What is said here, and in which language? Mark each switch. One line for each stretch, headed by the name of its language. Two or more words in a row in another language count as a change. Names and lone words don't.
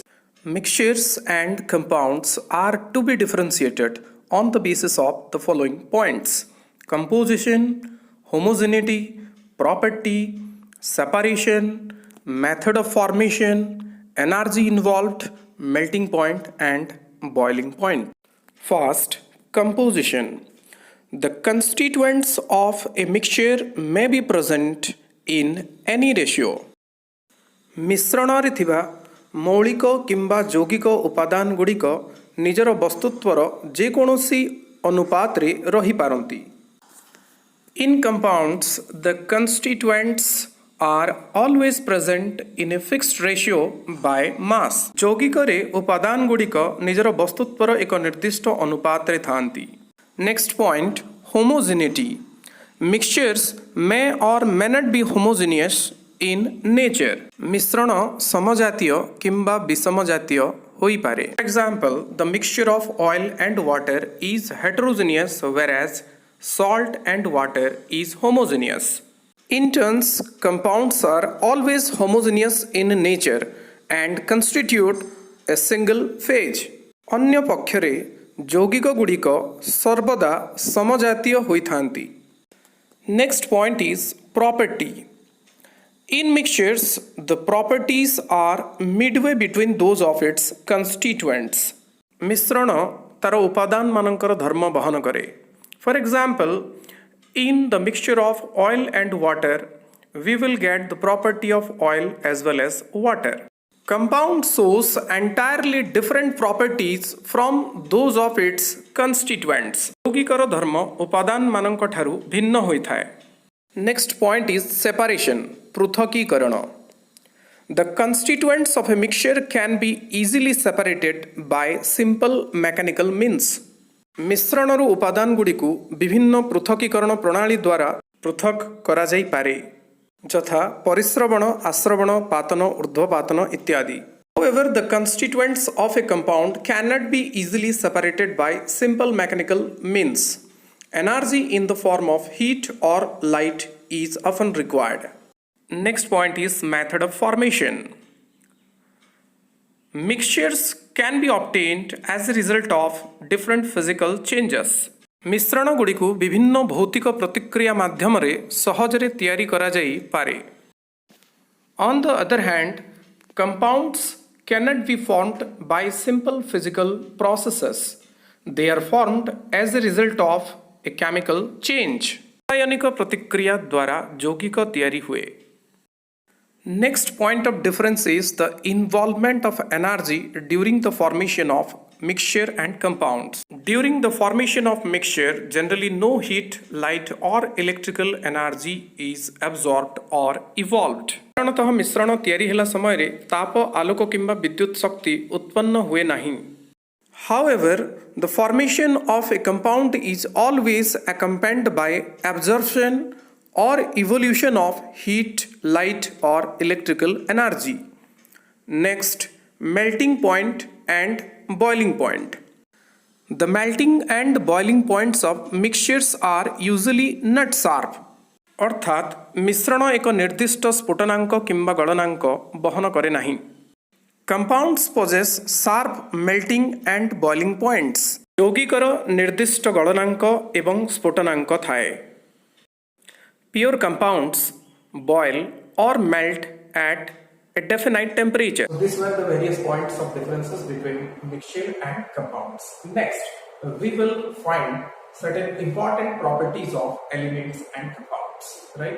English: Mixtures and compounds are to be differentiated on the basis of the following points: composition, homogeneity, property, separation, method of formation, energy involved, melting point and boiling point. First, composition. The constituents of a mixture may be present in any ratio.
Odia: ମିଶ୍ରଣରେ ଥିବା ମୌଳିକ କିମ୍ବା ଯୌଗିକ ଉପାଦାନ ଗୁଡ଼ିକ ନିଜର ବସ୍ତୁତ୍ୱର ଯେକୌଣସି ଅନୁପାତରେ ରହିପାରନ୍ତି.
English: In compounds, the constituents are always present in a fixed ratio by mass.
Odia: ଯୌଗିକରେ ଉପାଦାନ ଗୁଡ଼ିକ ନିଜର ବସ୍ତୁତ୍ୱର ଏକ ନିର୍ଦ୍ଦିଷ୍ଟ ଅନୁପାତରେ ଥାନ୍ତି.
English: Next point, homogeneity. Mixtures may or may not be homogeneous in nature.
Odia: ମିଶ୍ରଣ ସମଜାତୀୟ କିମ୍ବା ବିଷମଜାତୀୟ ହୋଇପାରେ.
English: For example, the mixture of oil and water is heterogeneous whereas salt and water is homogeneous. In turns, compounds are always homogeneous in nature and constitute a single phase.
Odia: ଅନ୍ୟ ପକ୍ଷରେ ଯୌଗିକ ଗୁଡ଼ିକ ସର୍ବଦା ସମଜାତୀୟ ହୋଇଥାନ୍ତି.
English: Next point is property. In mixtures, the properties are midway between those of its constituents.
Odia: ମିଶ୍ରଣ ତାର ଉପାଦାନ ମାନଙ୍କର ଧର୍ମ ବହନ କରେ.
English: For example, in the mixture of oil and water, we will get the property of oil as well as water. Compound shows entirely different properties from those of its constituents.
Odia: ଯୌଗିକର ଧର୍ମ ଉପାଦାନ ମାନଙ୍କ ଠାରୁ ଭିନ୍ନ ହୋଇଥାଏ.
English: Next point is separation, ପୃଥକୀକରଣ. The constituents of a mixture can be easily separated by simple mechanical means.
Odia: ମିଶ୍ରଣରୁ ଉପାଦାନ ଗୁଡ଼ିକୁ ବିଭିନ୍ନ ପୃଥକୀକରଣ ପ୍ରଣାଳୀ ଦ୍ୱାରା ପୃଥକ କରାଯାଇପାରେ, ଯଥା ପରିଶ୍ରବଣ, ଆଶ୍ରବଣ, ପାତନ, ଊର୍ଧ୍ୱପାତନ ଇତ୍ୟାଦି.
English: However, the constituents of a compound cannot be easily separated by simple mechanical means. Energy in the form of heat or light is often required. Next point is method of formation. Mixtures can be obtained as a result of different physical changes.
Odia: ମିଶ୍ରଣ ଗୁଡ଼ିକୁ ବିଭିନ୍ନ ଭୌତିକ ପ୍ରତିକ୍ରିୟା ମାଧ୍ୟମରେ ସହଜରେ ତିଆରି କରାଯାଇପାରେ.
English: On the other hand, compounds cannot be formed by simple physical processes. They are formed as a result of a chemical change.
Odia: ରାସାୟନିକ ପ୍ରତିକ୍ରିୟା ଦ୍ୱାରା ଯୌଗିକ ତିଆରି ହୁଏ.
English: Next point of difference is the involvement of energy during the formation of mixture and compounds. During the formation of mixture, generally no heat, light or electrical energy is absorbed or evolved.
Odia: ସାଧାରଣତଃ ମିଶ୍ରଣ ତିଆରି ହେଲା ସମୟରେ ତାପ, ଆଲୋକ କିମ୍ବା ବିଦ୍ୟୁତ ଶକ୍ତି ଉତ୍ପନ୍ନ ହୁଏ ନାହିଁ.
English: However, the formation of a compound is always accompanied by absorption or evolution of heat, light or electrical energy. Next, melting point and boiling point. The melting and boiling points of mixtures are usually not sharp.
Odia: ଅର୍ଥାତ୍ ମିଶ୍ରଣ ଏକ ନିର୍ଦ୍ଦିଷ୍ଟ ସ୍ଫୁଟନାଙ୍କ କିମ୍ବା ଗଳନାଙ୍କ ବହନ କରେ ନାହିଁ.
English: Compounds possess sharp melting and boiling points.
Odia: ଯୌଗିକର ନିର୍ଦ୍ଦିଷ୍ଟ ଗଳନାଙ୍କ ଏବଂ ସ୍ଫୁଟନାଙ୍କ ଥାଏ.
English: Pure compounds boil or melt at a definite temperature. So these were the various points of differences between mixture and compounds. Next, we will find certain important properties of elements and compounds, right?